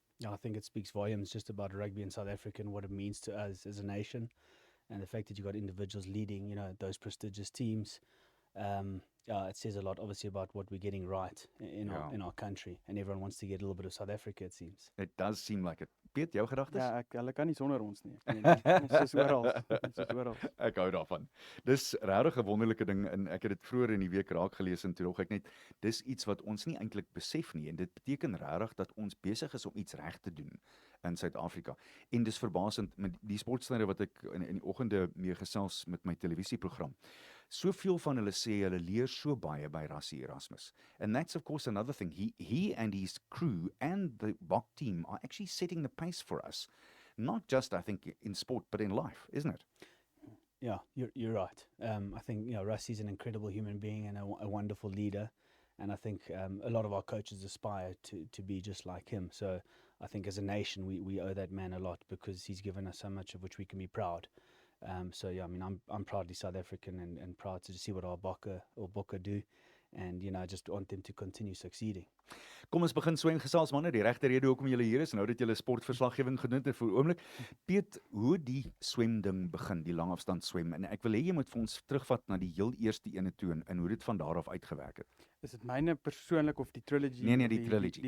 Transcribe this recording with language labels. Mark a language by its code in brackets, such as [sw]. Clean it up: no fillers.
[en] Yeah, I think it speaks volumes just about rugby in South Africa and what it means to us as a nation. And the fact that you've got individuals leading, those prestigious teams. It says a lot, obviously, about what we're getting right in our country, and everyone wants to get a little bit of South Africa, it seems. It does seem like it. Piet, [af] jou gedagtes? Ja, hulle kan nie sonder ons nie. Ons is oral. Ek hou daarvan. Dis regtig 'n wonderlike ding en ek het dit vroeër in die week raak gelees en toe dog ek net dis iets wat ons nie eintlik besef nie en dit beteken regtig dat ons besig is om iets reg te doen in Suid-Afrika. En dis verbasend met die sportstryde wat ek in die oggende mee gesels met my televisieprogram. Soveel van hulle sê hulle leer so baie by Rassie Erasmus. [en] And that's of course another thing. He and his crew and the BOK team are actually setting the pace for us. Not just, I think, in sport, but in life, isn't it? Yeah, you're right. I think Rassie's an incredible human being and a wonderful leader. And I think a lot of our coaches aspire to be just like him. So I think as a nation, we owe that man a lot because he's given us so much of which we can be proud. So yeah, I mean, I'm proudly South African and proud to see what our Bokke do. And, I just want them to continue succeeding. [af] Kom ons begin swem gesels manne, die regte rede hoekom julle hier is, nou dat julle sportverslaggewing gedoen het vir 'n oomblik. Piet, hoe die swemding begin, die langafstand swem, en ek wil hê jy moet vir ons terugvat na die heel eerste ene toe en hoe dit van daar af uitgewerk het. Is dit myne persoonlik of die trilogy? Nee, die trilogy.